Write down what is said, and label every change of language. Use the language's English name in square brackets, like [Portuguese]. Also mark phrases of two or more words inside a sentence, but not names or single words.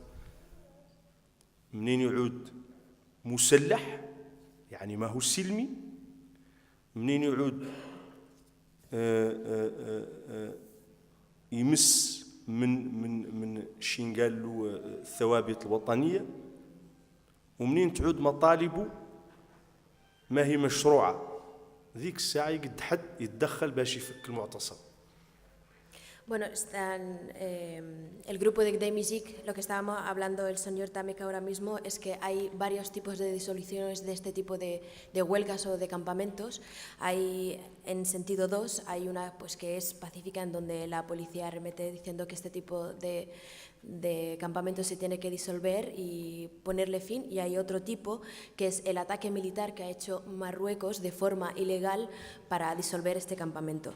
[Arabic] منين يعود مسلح يعني ما هو سلمي، منين يعود يمس من شي قال له الثوابت الوطنية، ومنين تعود مطالبه ما هي مشروعة، ذيك الساعة يقد حد يتدخل باش يفك المعتصم. [Spanish] Bueno, el grupo de Gdeim-Izik, lo que estábamos hablando el señor Tamek ahora mismo es que hay varios tipos de disoluciones de este tipo de huelgas o de campamentos. Hay en sentido 2, hay una pues que es pacífica en donde la policía remete diciendo que este tipo de campamento se tiene que disolver y ponerle fin, y hay otro tipo que es el ataque militar que ha hecho Marruecos de forma ilegal para disolver este campamento.